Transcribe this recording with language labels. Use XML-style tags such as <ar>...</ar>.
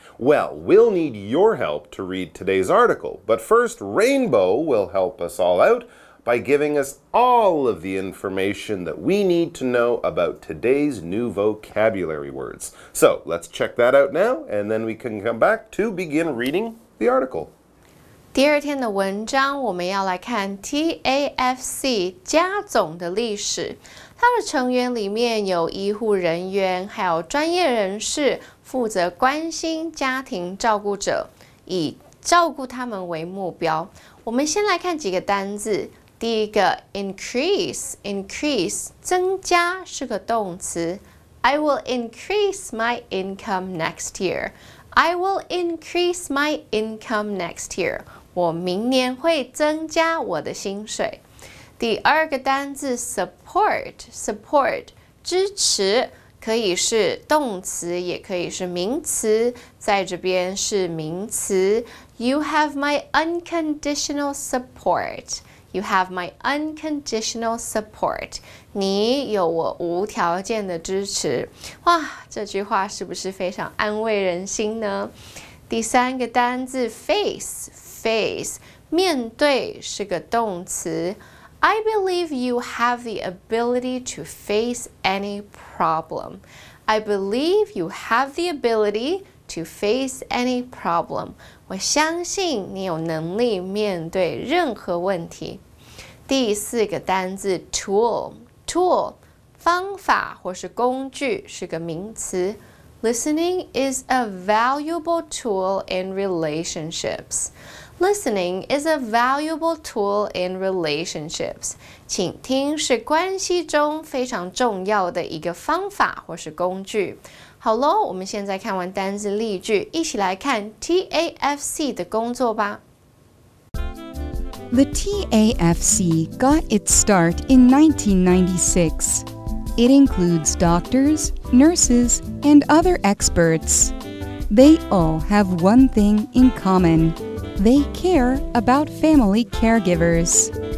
<en>Well, we'll need your help to read today's article. But first, Rainbow will help us all out by giving us all of the information that we need to know about today's new vocabulary words. So let's check that out now, and then we can come back to begin reading the article.</en> <zh>第二天的文章，我们要来看 TAFC 家总的历史。它的成员里面有医护人员，还有专业人士，负责关心家庭照顾者，以照顾他们为目标。我们先来看几个单字。第一个 increase， 增加是个动词。</zh> <en>I will increase my income next year. I will increase my income next year.</en> <zh>我明年会增加我的薪水。第二个单字 support 支持，可以是动词，也可以是名词，在这边是名词。</zh> <en>You have my unconditional support. You have my unconditional support.</en> <zh>你有我无条件的支持。哇，这句话是不是非常安慰人心呢？第三个单字 face 面对是个动词。</zh> <en>I believe you have the ability to face any problem. I believe you have the ability to face any problem.</en> <zh>我相信你有能力面对任何问题。第四个单字 tool 方法或是工具是个名词。</zh> <en>Listening is a valuable tool in relationships. Listening is a valuable tool in relationships.</en> <zh>倾听是关系中非常重要的一个方法或是工具。好咯，我们现在看完单字例句，一起来看 TAFC 的工作吧。</zh> <en>The TAFC got its start in 1996. It includes doctors, nurses, and other experts. They all have one thing in common. They care about family caregivers.</en>